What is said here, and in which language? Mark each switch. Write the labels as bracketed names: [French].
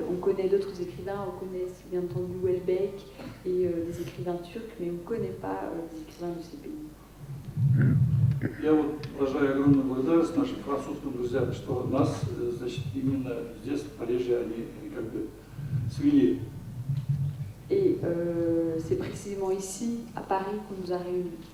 [French] On connaît d'autres écrivains, on connaît bien entendu Houellebecq et des écrivains turcs, mais on ne connaît pas les écrivains de ces pays. [Russian] Я вот выражаю огромную благодарность нашим французским друзьям, что нас, значит, именно здесь, в Париже, они как бы свели. [French] Et c'est précisément ici, à Paris, qu'on nous a réunis.